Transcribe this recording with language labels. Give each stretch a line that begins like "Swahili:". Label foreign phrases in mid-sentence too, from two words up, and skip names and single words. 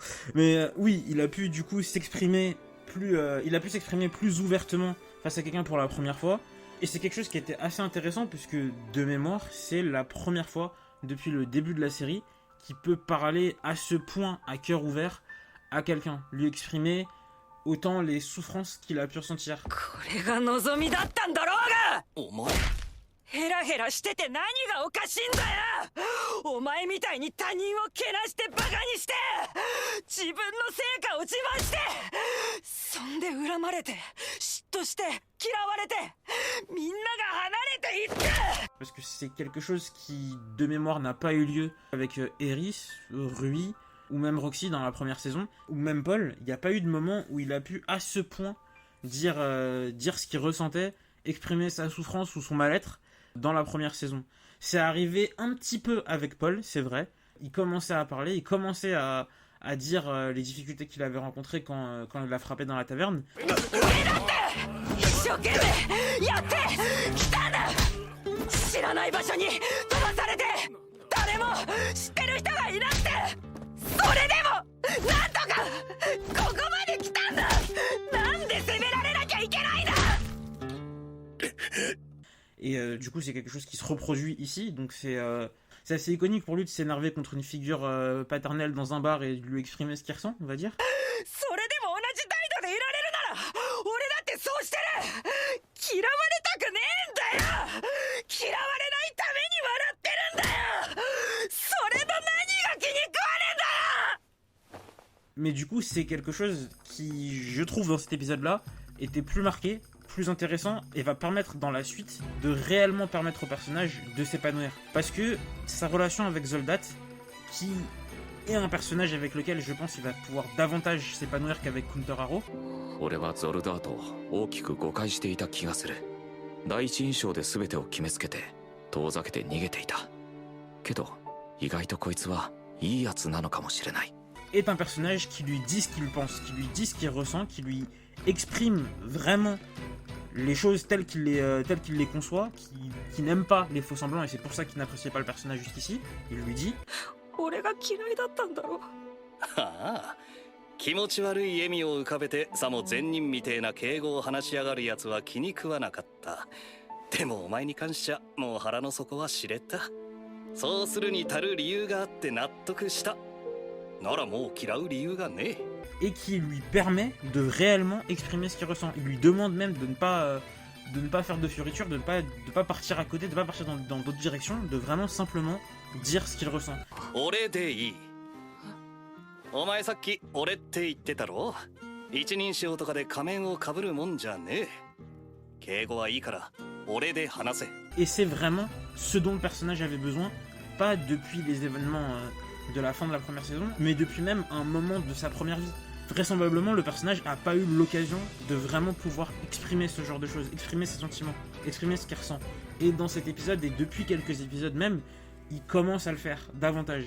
French: Mais oui, il a pu du coup s'exprimer plus ouvertement face à quelqu'un pour la première fois. Et c'est quelque chose qui était assez intéressant puisque, de mémoire, c'est la première fois depuis le début de la série qu'il peut parler à ce point, à cœur ouvert, à quelqu'un. Lui exprimer autant les souffrances qu'il a pu ressentir.
Japanese: これが望みだったんだろうがお前ヘラヘラしてて何がおかしいんだよお前みたいに他人をけなしてバカにして自分の成果を自慢してそんで恨まれて嫉妬して嫌われてみんなが離れていって
French: Parce que c'est quelque chose qui, de mémoire, n'a pas eu lieu avec Eris, Rui, ou même Roxy dans la première saison, ou même Paul. Il n'y a pas eu de moment où il a pu, à ce point, dire ce qu'il ressentait, exprimer sa souffrance ou son mal-être dans la première saison. C'est arrivé un petit peu avec Paul, c'est vrai. Il commençait à parler, il commençait à dire les difficultés qu'il avait rencontrées quand il l'a frappé dans la taverne.
Japanese: 一生懸命やってきたんだ知らない場所に飛ばされて誰も知ってる人がいなくてそれでもなんとかここまで来たんだなんで責められなきゃいけないんだ
French: Et du coup, c'est quelque chose qui se reproduit ici. Donc c'est assez iconique pour lui de s'énerver contre une figure paternelle dans un bar et de lui exprimer ce qu'il ressent, on va dire.
Japanese: それでも同じ態度でいられるなら俺だってそうしてる嫌われたくねえんだよ嫌われないために笑ってるんだよそれの何が気に食わねえんだよ
French: Mais du coup, c'est quelque chose qui, je trouve, dans cet épisode-là, était plus marqué, plus intéressant, et va permettre dans la suite de réellement permettre au personnage de s'épanouir. Parce que sa relation avec Zoldat, qui est un personnage avec lequel je pense il va pouvoir davantage s'épanouir qu'avec Kunter Haro,
Japanese: 俺はゾルダートを大きく誤解していた気がする。第一印象で全てを決めつけて遠ざけて逃げていた。けど意外とこいつはいいやつなのかもしれない。
French: est un personnage qui lui dit ce qu'il pense, qui lui dit ce qu'il ressent, qui lui exprime vraiment les choses telles qu'il les conçoit, qui n'aime pas les faux semblants, et c'est pour ça qu'il n'appréciait pas le personnage jusqu'ici. Il lui dit
Japanese: 俺が嫌いだったんだろはあ気持ち悪い笑みを浮かべてさも善人みてえな敬語を話しやがるやつは気に食わなかった。でもお前に関しちゃもう腹の底は知れた。そうするに足る理由があって納得した。ならもう嫌う理由がねえ。
French: et qui lui permet de réellement exprimer ce qu'il ressent. Il lui demande même de ne pas faire de fioriture, de ne pas partir à côté, de ne pas partir dans d'autres directions, de vraiment simplement dire ce qu'il ressent.
Japanese: 俺でいい。お前さっき俺って言ってたろ。一人称とかで仮面をかぶるもんじゃねえ。敬語はいいから俺で話せ。
French: Et c'est vraiment ce dont le personnage avait besoin, pas depuis les événements de la fin de la première saison, mais depuis même un moment de sa première vie. Vraisemblablement, le personnage n'a pas eu l'occasion de vraiment pouvoir exprimer ce genre de choses, exprimer ses sentiments, exprimer ce qu'il ressent. Et dans cet épisode, et depuis quelques épisodes même, il commence à le faire davantage.